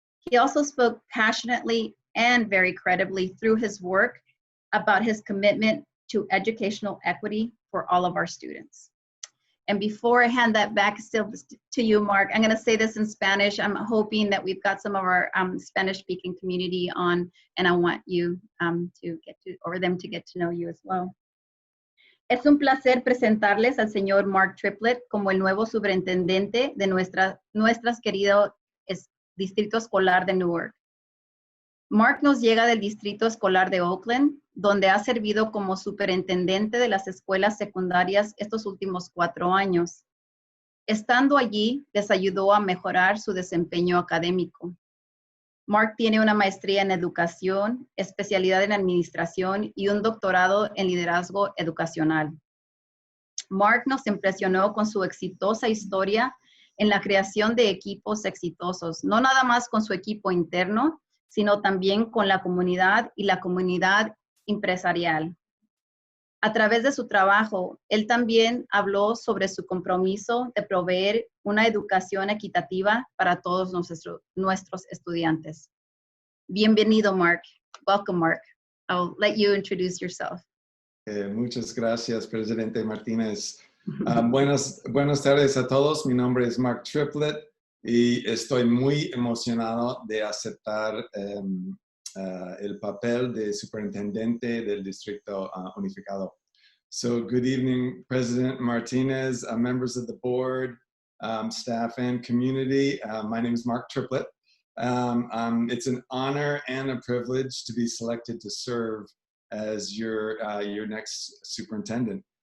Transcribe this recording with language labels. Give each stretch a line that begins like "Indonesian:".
English: He also spoke passionately and very credibly through his work about his commitment to educational equity for all of our students. And before I hand that back still to you, Mark, I'm going to say this in Spanish. I'm hoping that we've got some of our Spanish-speaking community on, and I want you them to get to know you as well.
Spanish: Es un placer presentarles al señor Mark Triplett como el nuevo superintendente de nuestras querido Distrito Escolar de Newark. Mark nos llega del Distrito Escolar de Oakland, donde ha servido como superintendente de las escuelas secundarias estos últimos 4 años. Estando allí, les ayudó a mejorar su desempeño académico. Mark tiene una maestría en educación, especialidad en administración y un doctorado en liderazgo educacional. Mark nos impresionó con su exitosa historia en la creación de equipos exitosos, no nada más con su equipo interno, sino también con la comunidad y la comunidad empresarial. A través de su trabajo, él también habló sobre su compromiso de proveer una educación equitativa para todos nuestros estudiantes. Bienvenido, Mark.
English: Welcome, Mark. I'll let you introduce yourself.
Spanish: Muchas gracias, Presidente Martínez. Buenas tardes a todos. Mi nombre es Mark Triplett y estoy muy emocionado de aceptar el papel de superintendente del Distrito Unificado.
English: So good evening, President Martinez, members of the board, staff and community. My name is Mark Triplett. It's an honor and a privilege to be selected to serve as your next superintendent.